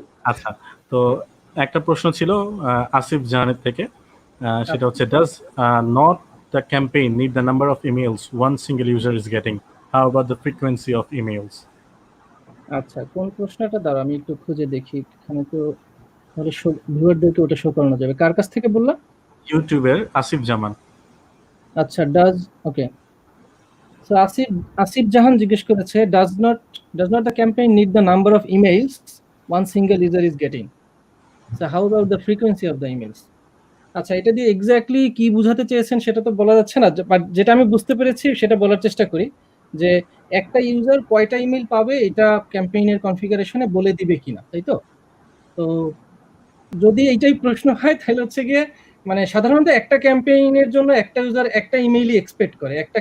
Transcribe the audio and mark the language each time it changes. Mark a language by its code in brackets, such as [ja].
[bn] আচ্ছা, তো একটা প্রশ্ন ছিল আসিফ জাহানের থেকে, সেটা হচ্ছে, [en] does not the campaign need the number of emails one single user is getting? How about the frequency of emails? [bn] আচ্ছা, কোন প্রশ্নটা দাঁড়া আমি একটু খুঁজে দেখি। এখানে তো তাহলে ভিউয়ারদেরকে ওটা শো করানো যাবে। কার কাছ থেকে বললা? ইউটিউবের আসিফ জামান। আচ্ছা, ডাজ, ওকে। [en] so [bn] আসিফ জাহান জিজ্ঞেস করেছে, [en] does not the campaign need the number of emails one single user is getting? So how about the frequency of the emails? [bn] আচ্ছা, এটা দিয়ে এক্স্যাক্টলি কি বোঝাতে চেয়েছেন সেটা তো বলা যাচ্ছে না, বাট যেটা আমি বুঝতে পেরেছি সেটা বলার চেষ্টা করি, যে একটা ইউজার কয়টা ইমেল পাবে এটা ক্যাম্পেইনের কনফিগারেশনে বলে দিবে কিনা, তাই তো? তো যদি এইটাই প্রশ্ন হয় তাহলে হচ্ছে গিয়ে মানে সাধারণত একটা ক্যাম্পেইনের জন্য একটা ইউজার একটা ইমেইলই এক্সপেক্ট করে।